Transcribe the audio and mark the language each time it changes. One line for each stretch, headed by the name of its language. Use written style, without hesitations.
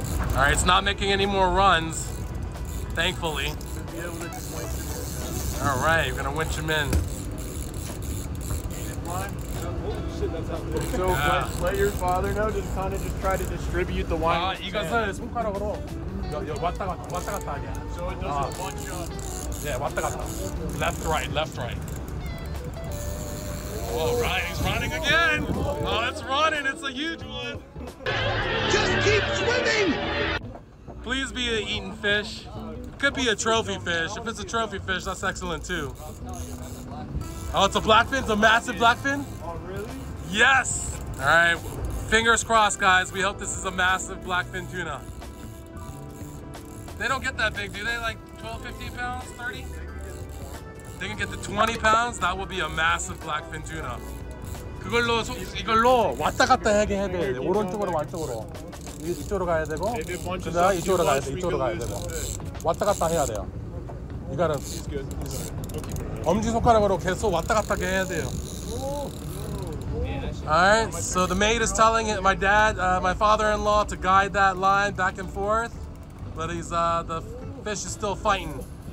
English: All right, it's not making any more runs, thankfully. All right, we're gonna winch him in. So let your father know, just kind of just try to distribute the wine.
Korean: 이것은 손가락으로 왔다 갔다 하게.
English: So it doesn't bunch up. Yeah,
Korean: 왔다 갔다.
English: Left, right, left, right. All right, he's running again. Oh, it's running. It's a huge one. Just keep swimming! Please be an eaten fish. It could be a trophy fish. If it's a trophy fish, that's excellent too. Oh, it's a blackfin? It's a massive blackfin? Oh, really? Yes! All right, fingers crossed, guys. We hope this is a massive blackfin tuna. They don't get that big, do they? Like 12, 15 pounds, 30? They can get to 20 pounds? That would be a massive blackfin tuna.
Korean: 이걸로 왔다 갔다 하게 해야 돼. 오른쪽으로 왼쪽으로. 이쪽으로 가야 되고, 그다음 이쪽으로 가야 돼. 이쪽으로 가야 되고. 왔다 갔다 해야 돼요. 이거는 엄지 손가락으로 계속 왔다 갔다 해야 돼요.
English: Alright, so the mate is telling it, my father-in-law, to guide that line back and forth, but the fish is still fighting.